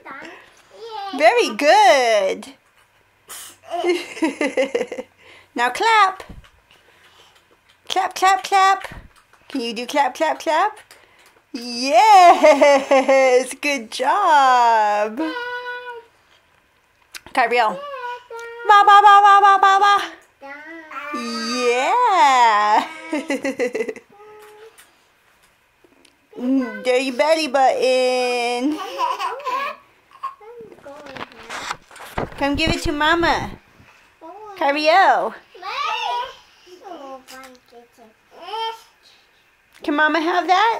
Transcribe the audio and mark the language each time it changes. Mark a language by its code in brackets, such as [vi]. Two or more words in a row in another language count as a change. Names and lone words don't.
[en] Very good. Now clap. Clap, clap, clap. Can you do clap, clap, clap? Yes, good job. Kyriel. Ba ba ba ba ba ba ba. Yeah. There your belly button. Come give it to Mama. Kyriel. Can Mama have that?